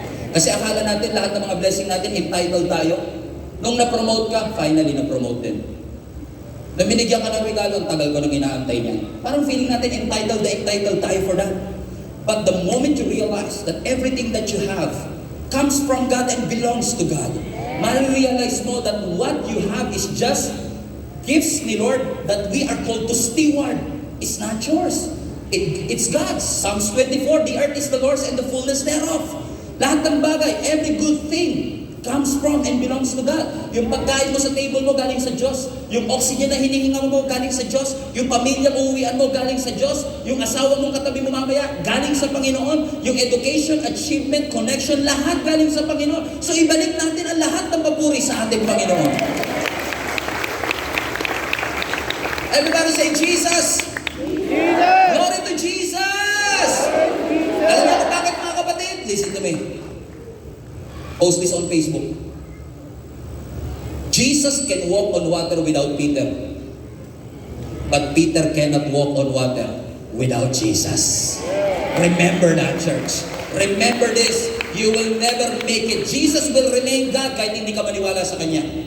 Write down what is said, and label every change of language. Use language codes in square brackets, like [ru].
[tl] Kasi akala natin, lahat ng mga blessing natin, entitled tayo. Nung na-promote ka, finally na-promote din. Nung binigyan ka ng regalo, ang tagal ko nang inaantay niya. Parang feeling natin, entitled tayo for that. [en] But the moment you realize that everything that you have comes from God and belongs to God, [tl] ma-realize mo [en] that what you have is just gifts ni Lord that we are called to steward. It's not yours. It's God's. Psalms 24, the earth is the Lord's and the fullness thereof. [tl] Lahat ng bagay, [en] every good thing comes from and belongs to God. [tl] Yung pagkain mo sa table mo galing sa Diyos. Yung oxygen na hinihinga mo galing sa Diyos. Yung pamilya mo uwian mo galing sa Diyos. Yung asawa mong katabi mo mamaya galing sa Panginoon. Yung education, achievement, connection, lahat galing sa Panginoon. So ibalik natin ang lahat ng papuri sa ating Panginoon. [en] Everybody say Jesus! Jesus! Glory to Jesus! [tl] Alam niyo kung bakit mga kapatid? [en] Listen to me. Post this on Facebook. Jesus can walk on water without Peter. But Peter cannot walk on water without Jesus. Remember that, church. Remember this. You will never make it. Jesus will remain God [tl] kahit hindi ka maniwala sa Kanya.